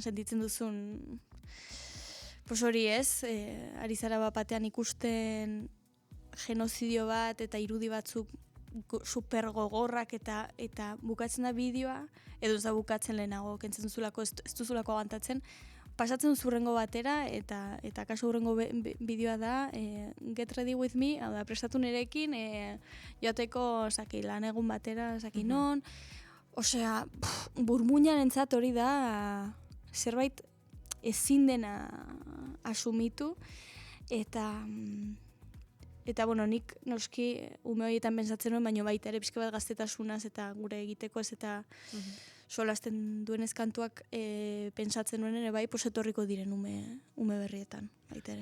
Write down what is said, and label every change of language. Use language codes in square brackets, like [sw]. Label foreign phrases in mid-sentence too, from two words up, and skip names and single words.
[eu] sentitzen duzun hori ez, ari zara batean ikusten genozidio bat eta irudi batzuk super gogorrak eta bukatzen da bideoa, edo ez da bukatzen lehenago, kentzen duzulako, ez duzulako agantatzen, pasatzen duzurrengo batera, eta kasu hurrengo bideoa da, [en] get ready with me, [eu] hau da, prestatu nirekin, joateko, lan egun batera, non, osea, burmuinan entzat hori da, zerbait ezin dena asumitu, Eta, nik noski ume horietan pentsatzen nuen, baina baita ere pixka bat gaztetasunaz eta gure egiteko ez eta solasten duen ezkantuak pentsatzen nuen ere bai, etorriko diren ume berrietan, baita ere.